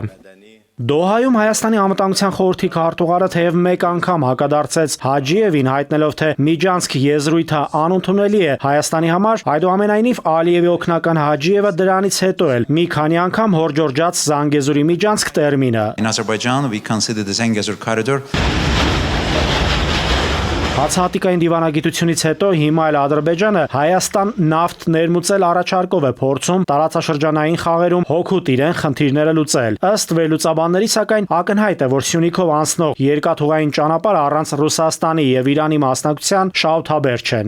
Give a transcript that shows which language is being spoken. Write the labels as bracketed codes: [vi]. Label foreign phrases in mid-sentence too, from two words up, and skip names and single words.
[hy] Դոհայում Հայաստանի անվտանգության խորհրդի քարտուղարը թեև մեկ անգամ հակադարձեց Հաջիևին, հայտնելով, թե Միջանցք եզրույթը անընդունելի է Հայաստանի համար, այդուամենայնիվ Ալիևի օգնական Հաջիևը դրանից հետո էլ մի քանի անգամ հորդորջաց Զանգեզուրի Միջանցք տերմինը։ [en] In Azerbaijan we consider the Zangezur corridor. [hy] Հացահատիկային դիվանագիտությունից հետո հիմա էլ Ադրբեջանը Հայաստան նավթ ներմուծել առաջարկով է փորձում տարածաշրջանային խաղերում հօգուտ իրեն խնդիրները լուծել։ Ըստ վերլուծաբանների, սակայն ակնհայտ է, որ Սյունիքով անցնող երկաթուղային ճանապարհը առանց Ռուսաստանի եւ Իրանի մասնակցության շահութաբեր չեն։